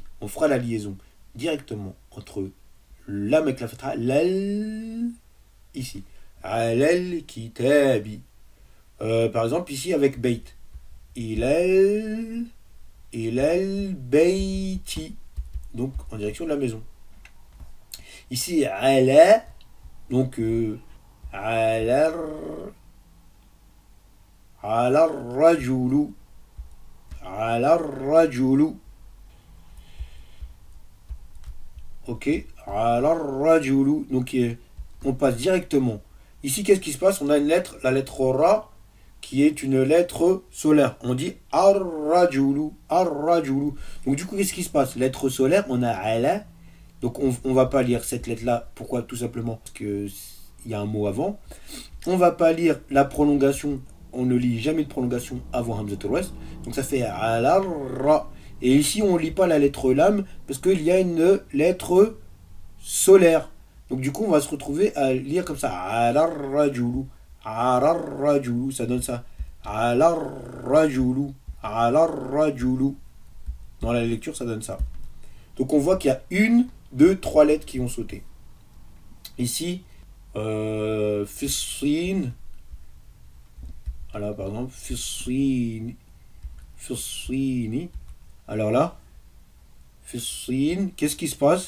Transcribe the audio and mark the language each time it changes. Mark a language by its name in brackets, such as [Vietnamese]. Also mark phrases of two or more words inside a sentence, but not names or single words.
[French] On fera la liaison directement entre l'âme avec la fatra, l'al, ici. [Arabic] إلى الكتاب. [French] Par exemple, ici avec bait. [Arabic] إلى البيت. [French] Donc en direction de la maison. Ici, [Arabic] ala. Donc, إلى الرجل. إلى الرجل. Ok. إلى الرجل. [French] Donc, on passe directement. Ici, qu'est-ce qui se passe? On a une lettre, la lettre ra, qui est une lettre solaire. On dit [Arabic] الرجل، الرجل. [French] Donc du coup, qu'est-ce qui se passe? Lettre solaire, on a ala. Donc on va pas lire cette lettre-là. Pourquoi? Tout simplement parce qu'il y a un mot avant. On va pas lire la prolongation. On ne lit jamais de prolongation avant [Arabic] همزة الوصل. [French] Donc ça fait [Arabic] إلى ر. [French] Et ici, on ne lit pas la lettre lam parce qu'il y a une lettre solaire. Donc du coup, on va se retrouver à lire comme ça. [Arabic] إلى الرجل. إلى الرجل. [French] Ça donne ça. [Arabic] إلى الرجل. إلى الرجل. [French] Dans la lecture, ça donne ça. Donc on voit qu'il y a 1, 2, 3 lettres qui ont sauté. Ici, fissin. Voilà, par exemple, fissini. Fissini. Alors là, fissin. Qu'est-ce qui se passe?